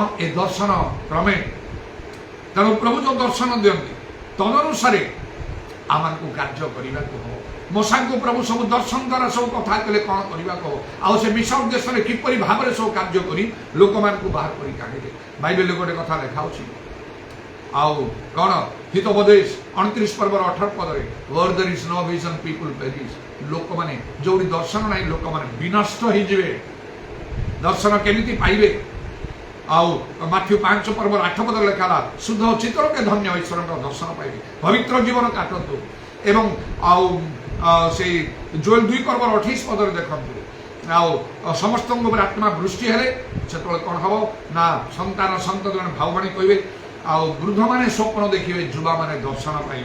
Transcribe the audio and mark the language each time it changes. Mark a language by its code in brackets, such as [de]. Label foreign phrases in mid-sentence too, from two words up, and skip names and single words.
[or] ଏ ଦର୍ଶନ କ୍ରମେ, ତେଣୁ ପ୍ରଭୁ ଯେଉଁ ଦର୍ଶନ ଦିଅନ୍ତି ତଦନୁସାରେ ଆମକୁ କାର୍ଯ୍ୟ କରିବାକୁ ହେବ। ମୂଷାଙ୍କୁ ପ୍ରଭୁ ସବୁ ଦର୍ଶନ ଦ୍ୱାରା ସବୁ କଥା କଲେ କ'ଣ କରିବାକୁ ହେବ, ଆଉ ସେ ମିଶା ଉଦ୍ଦେଶ୍ୟରେ କିପରି ଭାବରେ ସବୁ କାର୍ଯ୍ୟ କରି ଲୋକମାନଙ୍କୁ ବାହାର କରି କାଢ଼ିଲେ। ବାଇବେଲରେ ଗୋଟେ କଥା ଲେଖା ଅଛି। ଆଉ କ'ଣ? ହିତୋପଦେଶ 29 ପର୍ବର 18 ପଦରେ, [en] where there is no vision people perish। [or] ଲୋକମାନେ ଯୋଉଠି ଦର୍ଶନ ନାହିଁ ଲୋକମାନେ ବିନଷ୍ଟ ହେଇଯିବେ। ଦର୍ଶନ କେମିତି ପାଇବେ? ଆଉ ମାଥ୍ୟୁ 5 ପର୍ବର 8 ପଦରେ ଲେଖା ହେଲା, ଶୁଦ୍ଧ ଚିତ୍ତଲୋକେ ଧନ୍ୟ ଈଶ୍ୱରଙ୍କ ଦର୍ଶନ ପାଇବେ। ପବିତ୍ର ଜୀବନ କାଟନ୍ତୁ। ଏବଂ ଆଉ ସେଇ ଜୋଏଲ 2 ପର୍ବର 28 ପଦରେ ଦେଖନ୍ତୁ, ଆଉ ସମସ୍ତଙ୍କ ଉପରେ ଆତ୍ମା ବୃଷ୍ଟି ହେଲେ ସେତେବେଳେ କ'ଣ ହେବ ନା ସନ୍ତାନ ସନ୍ତତିମାନେ ଭାବବାଣୀ କହିବେ, ଆଉ ବୃଦ୍ଧମାନେ ସ୍ୱପ୍ନ ଦେଖିବେ, ଯୁବାମାନେ ଦର୍ଶନ ପାଇବେ।